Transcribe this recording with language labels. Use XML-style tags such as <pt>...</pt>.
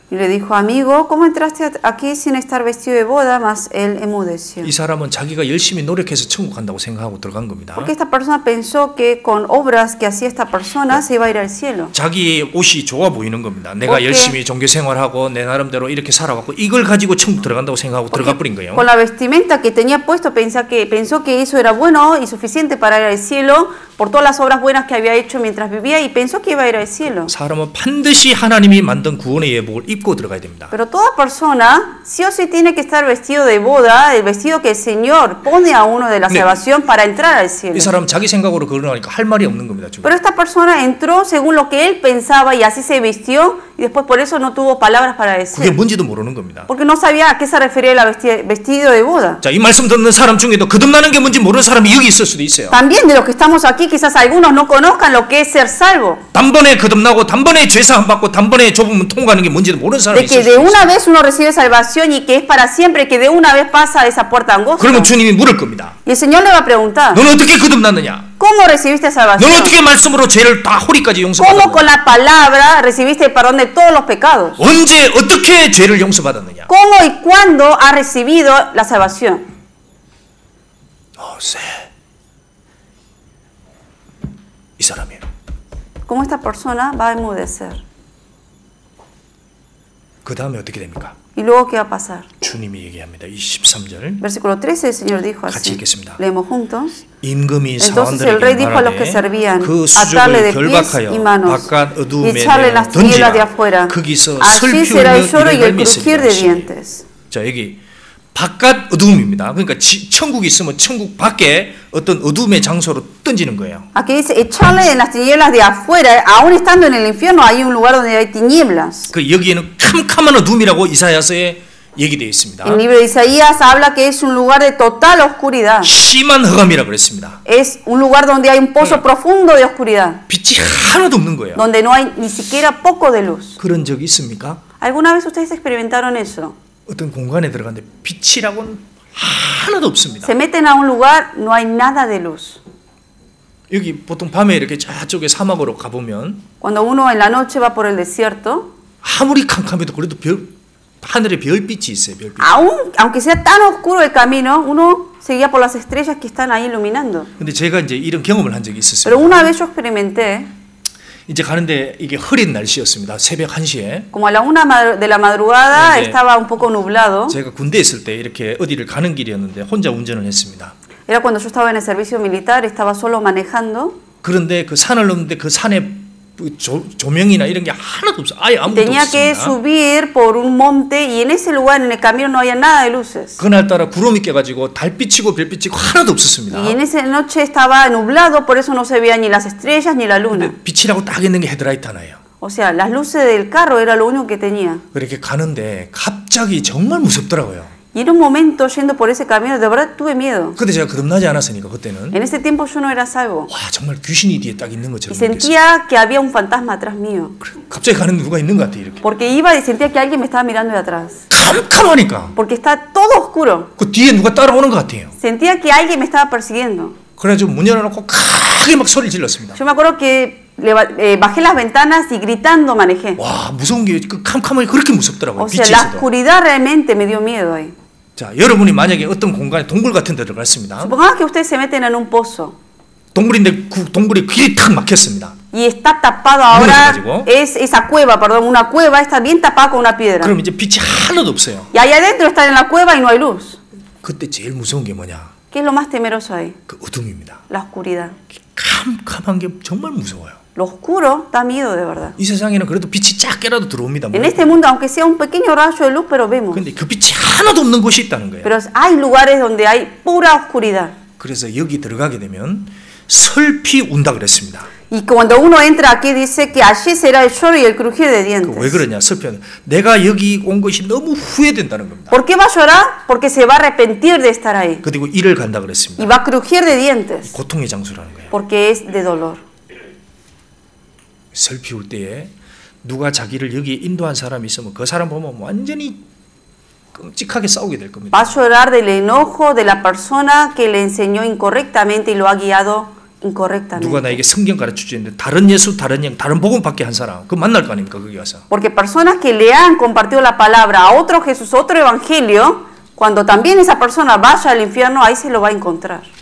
<es>y le dijo, amigo, ¿cómo entraste aquí sin estar vestido de boda? Mas él enmudeció.</es> <ko>이 사람은 자기가 열심히 노력해서 천국 간다고 생각하고 들어간 겁니다.</ko> <es>Porque esta persona pensó que con obras que hacía esta persona se iba a ir al cielo.</es> <ko>자기의 옷이 좋아 보이는 겁니다. 내가</ko> <es>Porque</es> <ko>열심히 종교 생활하고 내 나름대로 이렇게 살아왔고 이걸 가지고 천국 들어간다고 생각하고 들어가 버린 거예요.</ko> <es>Con la vestimenta que tenía puesto pensó que eso era bueno y suficiente para ir al cielo por todas las obras buenas que había hecho mientras vivía y pensó que iba a ir al cielo.</es> <ko>사람은 반드시 하나님이 만든 구원의 예복을 입고 들어가야 됩니다.</ko> <es>Pero toda persona sí o sí tiene que estar vestido de boda, el vestido que el Señor pone a uno de la salvación para entrar al cielo.</es> <ko>이 사람 자기 생각으로 그러니까 할 말이 없는 겁니다. 지금.</ko> <es>Pero esta persona entró según lo que él pensaba y así se vistió y después por eso no tuvo palabras para</es> <ko>그게</ko> <es>decir.</es> <ko>뭔지도 모르는 겁니다.</ko> <es>Porque no sabía a qué se refería el vestido de boda.</es> <ko>자, 이 말씀 듣는 사람 중에도 거듭나는 게 뭔지 모르는 사람이 여기 있을 수도 있어요.</ko> <es>También de los que estamos aquí, quizás algunos no conozcan lo que es ser salvo.</es> <ko>단번에 거듭나고 단번에 죄사함 받고 단번에 좁으면 통과하는 게 뭔지도 모르는 사람이</ko> <es>De que</es> <ko>있을</ko> <es>de</es> <ko>수도</ko> <es>una</es> <ko>있어요.</ko> <es>vez uno recibe salvación y que es para siempre, que de una vez pasa esa puerta angosta.</es> <ko>그러면 주님이 물을 겁니다.</ko> <es>Y el Señor le va a preguntar,</es> <ko>너는 어떻게 거듭났느냐?</ko> <es>¿cómo recibiste salvación?</es> <ko>너는 어떻게 말씀으로 죄를 다 허리까지</ko> <es>¿Cómo</es> <ko>용서받았느냐?</ko> <es>con la palabra recibiste el perdón de todos los pecados?</es> <ko>언제 어떻게 죄를 용서받았느냐?</ko> <es>¿Cómo y cuándo has recibido la salvación?</es> <ko>이 사람이에요.</ko> <es>¿Cómo esta persona va a enmudecer?</es> <ko>그 다음에 어떻게 됩니까?</ko> <es>¿Y luego qué va a pasar?</es> <ko>주님이 얘기합니다. 이 13절.</ko> <es>Versículo 13, el Señor dijo</es> <ko>같이</ko> <es>así.</es> <ko>읽겠습니다.</ko> <es>Leemos juntos.</es> <ko>임금이</ko> <es>Entonces el rey dijo a los que</es> <ko>사원들에게</ko> <es>servían,</es> <ko>그</ko> <es>atarle de</es> <ko>수족을</ko> <es>pies y</es> <ko>결박하여</ko> <es>manos</es> <ko>바깥</ko> <es>y</es> <ko>어두움에</ko> <es>echarle en las tinieblas de</es> <ko>던지라.</ko> <es>afuera.</es> <ko>거기서</ko> <es>Allí</es> <ko>슬피</ko> <es>será el</es> <ko>울며</ko> <es>lloro y el</es> <ko>이를</ko> <es>crujir de</es> <ko>갈미시리라.</ko> <es>dientes.</es> <ko>자, 여기 바깥 어두움입니다. 그러니까 천국이 있으면 천국 밖에 어떤 어두움의 장소로 던지는 거예요.</ko> <es>Aquí dice, echarle en las tinieblas de afuera, aún estando en el infierno hay un lugar donde hay tinieblas.</es> <ko>그 여기에는 캄캄한 어두움이라고 이사야서에 얘기되어 있습니다.</ko> <es>El libro de Isaías habla que es un lugar de total oscuridad.</es> <ko>심한 흑암이라고 그랬습니다.</ko> <es>Es un lugar donde hay un pozo profundo de oscuridad,</es> <ko>빛이 하나도 없는 거예요.</ko> <es>donde no hay ni siquiera poco de luz.</es> <ko>그런 적이 있습니까?</ko> <es>¿Alguna vez ustedes experimentaron eso?</es> <ko>어떤 공간에 들어갔는데 빛이라고는 하나도 없습니다.</ko> <es>Se meten a un lugar, no hay nada de luz.</es> <ko>여기 보통 밤에 이렇게 저쪽에 사막으로 가보면</ko> <es>Cuando uno en la noche va por el desierto,</es> <ko>아무리 캄캄해도 그래도 하늘에 별빛이 있어요. 별빛.</ko> <es>aunque sea tan oscuro el camino, uno se guía por las estrellas que están ahí iluminando.</es> <ko>근데 제가 이제 이런 경험을 한 적이 있었어요.</ko> <es>Pero una vez yo experimenté,</es> <ko>이제 가는데 이게 흐린 날씨였습니다. 새벽 1시에.</ko> <es>como a la 1 de la madrugada</es> <ko>네,</ko> <es>estaba un poco nublado.</es> <ko>제가 군대에 있을 때 이렇게 어디를 가는 길이었는데 혼자 운전을 했습니다.</ko> <es>Era cuando yo estaba en el servicio militar, estaba solo manejando.</es> <ko>그런데 그 산을 넘는데 그 산에 조명이나 이런 게 하나도 없어요. 아예 아무것도</ko> <es>Tenía que</es> <ko>없습니다.</ko> <es>subir por un monte y en ese lugar, en el camino, no había nada de luces.</es> <ko>그날따라 구름이 껴가지고 달빛이고 별빛이고 하나도 없었습니다.</ko> <es>Y en esa noche estaba nublado, por eso no se veía ni las estrellas ni la luna.</es> <ko>근데 빛이라고 딱 있는 게 헤드라이트 하나예요.</ko> <es>O sea, las luces del carro era lo único que tenía.</es> <ko>그렇게 가는데 갑자기 정말 무섭더라고요.</ko> <es>Y en un momento yendo por ese camino, de verdad tuve miedo.</es> <ko>근데 제가 거듭나지 않았으니까 그때는</ko> <es>En ese tiempo yo no era salvo.</es> <ko>와 정말 귀신이 뒤에 딱 있는</ko> <es>Y</es> <ko>것처럼 느꼈어요.</ko> <es>sentía que había un fantasma atrás mío.</es> <ko>갑자기 가는 누가 있는 것 같아 이렇게.</ko> <es>Porque iba y sentía que alguien me estaba mirando de atrás.</es> <ko>캄캄하니까</ko> <es>Porque está todo oscuro.</es> <ko>그 뒤에 누가 따라오는 것 같아요.</ko> <es>Sentía que alguien me estaba persiguiendo.</es> <ko>그래가지고 문 열어놓고 크게 막 소리를 질렀습니다.</ko> <es>Yo me acuerdo que bajé las ventanas y gritando manejé.</es> <ko>와 무서운 게 그 캄캄하게 그렇게 무섭더라고요.</ko> <es>O sea,</es> <ko>빛이</ko> <es>la</es> <ko>있어도.</ko> <es>oscuridad realmente me dio miedo ahí.</es> <ko>자 여러분이 만약에 어떤 공간에 동굴 같은 데 들어갔습니다.</ko> <es>Supongamos que ustedes se meten en un pozo.</es> <ko>동굴인데 그 동굴이 길이 탁 막혔습니다.</ko> <es>Y está tapado ahora, es esa cueva, perdón, una cueva está bien tapada con una piedra.</es> <ko>그럼 이제 빛이 하나도 없어요.</ko> <es>Y ahí adentro están en la cueva y no hay luz.</es> <ko>그때 제일 무서운 게 뭐냐?</ko> <es>¿Qué es lo más temeroso ahí?</es> <ko>그 어둠입니다.</ko> <es>La oscuridad.</es> <ko>캄캄한 게 정말 무서워요.</ko> <es>Lo oscuro da miedo de verdad.</es> <ko>이 세상에는 그래도 빛이 작게라도 들어옵니다.</ko> <es>En este mundo, aunque sea un pequeño rayo de luz, pero vemos.</es> <ko>근데 그 빛이 하나도 없는 곳이 있다는 거예요.</ko> <es>Pero hay lugares donde hay pura oscuridad.</es> <ko>그래서 여기 들어가게 되면 설피 운다 그랬습니다.</ko> <es>Y cuando uno entra aquí dice que allí será el lloro y el crujir de dientes.</es> <ko>왜 그러냐? 설피는 내가 여기 온 것이 너무 후회된다는 겁니다.</ko> <es>¿Por qué va a llorar? Porque se va a arrepentir de estar ahí.</es> <ko>그리고 이를 간다 그랬습니다.</ko> <es>Y va a crujir de dientes.</es> <ko>고통의 장소라는 거예요.</ko> <es>Porque es de dolor.</es> <ko>설피 올 때에 누가 자기를 여기에 인도한 사람이 있으면 그 사람 보면 완전히 끔찍하게 싸우게 될 겁니다.</ko> <es>Va a llorar del enojo de la persona que le enseñó incorrectamente y lo ha guiado incorrectamente.</es> <ko>누가 나에게 성경 가르쳐 주는데 다른 예수, 다른 영, 다른 복음 받게 한 사람 그 만날 거 아닙니까 거기 가서.</ko> <es>Porque personas que le han compartido la palabra a otro Jesús, otro evangelio, cuando también esa persona vaya al infierno, ahí se lo va a encontrar.</es>